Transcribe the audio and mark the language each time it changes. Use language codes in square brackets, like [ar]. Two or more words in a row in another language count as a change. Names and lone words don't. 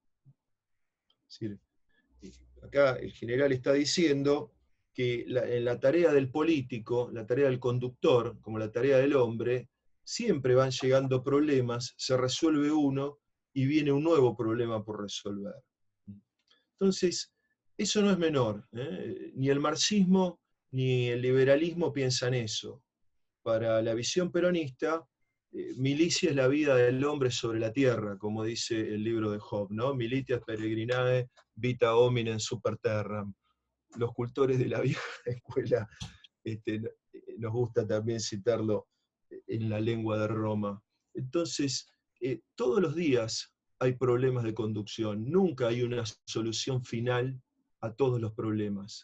[es] Es decir, acá el general está diciendo que en la tarea del político, la tarea del conductor, como la tarea del hombre, siempre van llegando problemas, se resuelve uno y viene un nuevo problema por resolver. Entonces, eso no es menor, ¿eh? Ni el marxismo ni el liberalismo piensan eso. Para la visión peronista, milicia es la vida del hombre sobre la tierra, como dice el libro de Job, ¿no? [la] Militias peregrinae vita hominem super terram. [es] Los cultores de la vieja escuela nos gusta también citarlo en la lengua de Roma. Entonces, todos los días hay problemas de conducción, nunca hay una solución final a todos los problemas.